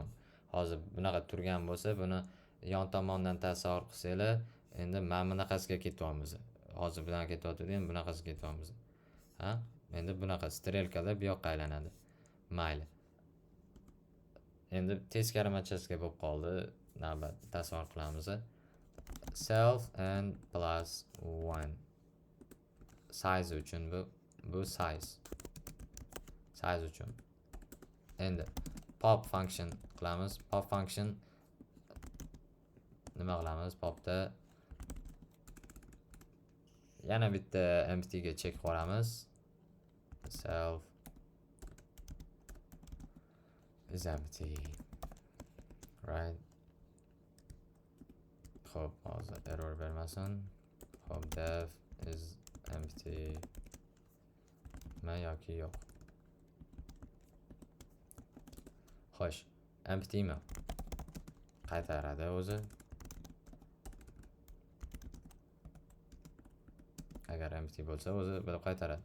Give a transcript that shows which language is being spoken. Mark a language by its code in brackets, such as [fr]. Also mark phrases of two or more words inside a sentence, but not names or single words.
[uz] Hozir bunaqa turgan bo'lsa, buni yon tomondan tasavvur qilsanglar, endi mana bunaqasiga ketyapmiz. Hozir bilan ketyapti, endi bunaqasiga ketyapmiz. Endi bunaqa strelkalar bu yoqqa aylanadi. Mayli. Endi teskari machasga bo'lib qoldi. Navbat tasavvur qilamiz. [en] Self and plus 1 size [uz] uchun bu size uchun. Endi [en] pop function [uz] qilamiz. [en] Pop function [uz] nima qilamiz? Popda yana bitta empty ga check qo'yamiz. [en] Self is empty. Right. [uz] Xo'p, hozir error bermasin. Xo'p, [en] def is empty. [uz] Ma yoki yo'q. Xo'sh, empty mi? Qaytaradi o'zi. Agar empty bo'lsa, o'zi bilib qaytaradi.